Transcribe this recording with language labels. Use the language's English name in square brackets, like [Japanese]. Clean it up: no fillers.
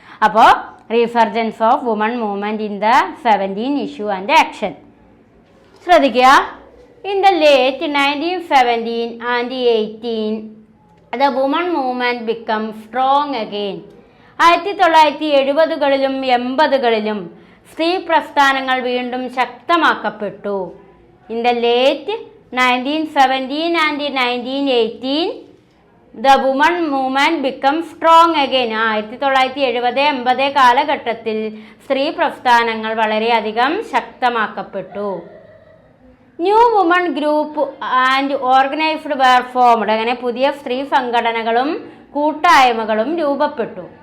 [English] അപ്പോൾ resurgence of woman movement in the 70s issue and action. [Malayalam] ശ്രദ്ധിക്കുക. [English] In the late 1917 and 18 the women movement became strong again. [Malayalam] 1970കളിലും 80കളിലും സ്ത്രീ പ്രസ്ഥാനങ്ങൾ വീണ്ടും ശക്തമാക്കപ്പെട്ടു. [English] In the late 1917 and 1918 the women movement became strong again. [Malayalam] 1970-80 കാലഘട്ടത്തിൽ സ്ത്രീ പ്രസ്ഥാനങ്ങൾ വളരെയധികം ശക്തമാക്കപ്പെട്ടു. [English] New woman group and organised were formed. [Malayalam] അങ്ങനെ പുതിയ സ്ത്രീ സംഘടനകളും കൂട്ടായ്മകളും രൂപപ്പെട്ടു.